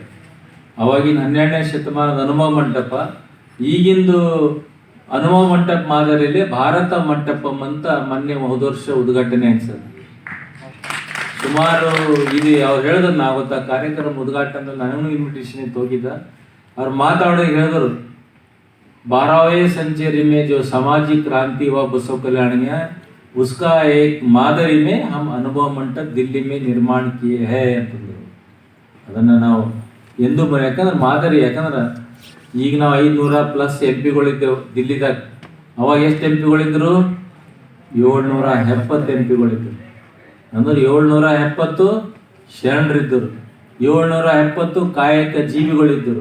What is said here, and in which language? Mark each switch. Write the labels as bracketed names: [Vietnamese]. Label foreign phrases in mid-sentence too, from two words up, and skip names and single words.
[Kannada] ಅವಾಗಿನ 12ನೇ ಶತಮಾನದ ಅನುಭವ ಮಂಟಪ, ಈಗಿಂದು ಅನುಭವ ಮಂಟಪ ಮಾದರಿಯಲ್ಲಿ ಭಾರತ ಮಂಟಪಂ ಅಂತ ಮೊನ್ನೆ ಹೋದ ವರ್ಷ ಉದ್ಘಾಟನೆ ಅನ್ಸದು. ಸುಮಾರು ಇದು ಅವ್ರು ಹೇಳಿದ್ರು, ನಾ ಗೊತ್ತಾ ಕಾರ್ಯಕ್ರಮ ಉದ್ಘಾಟನೆ ನನಗೂ ಇನ್ವಿಟೇಷನ್ ಇತ್ತು, ಹೋಗಿದ್ದ. ಅವ್ರು ಮಾತಾಡೋ ಹೇಳಿದ್ರು, [Hindi] 12वें सेंचुरी में जो सामाजिक क्रांति हुआ बसव कल्याण में, उसका एक मादरी में हम अनुभव मंडप दिल्ली में निर्माण किए हैं ಅಂತಂದ್ರು. [Kannada] ಅದನ್ನು ನಾವು ಎಂದು ಯಾಕಂದ್ರೆ ಮಾದರಿ, ಯಾಕಂದ್ರೆ ಈಗ ನಾವು 500+ MP ಗಳಿದ್ದೆವು ದಿಲ್ಲಿದಾಗ. ಅವಾಗ ಎಷ್ಟು MP ಗಳಿದ್ರು? 770 MP ಗಳಿದ್ರು. ಅಂದ್ರೆ 770 ಶರಣರಿದ್ದರು, 770 ಕಾಯಕ ಜೀವಿಗಳಿದ್ದರು.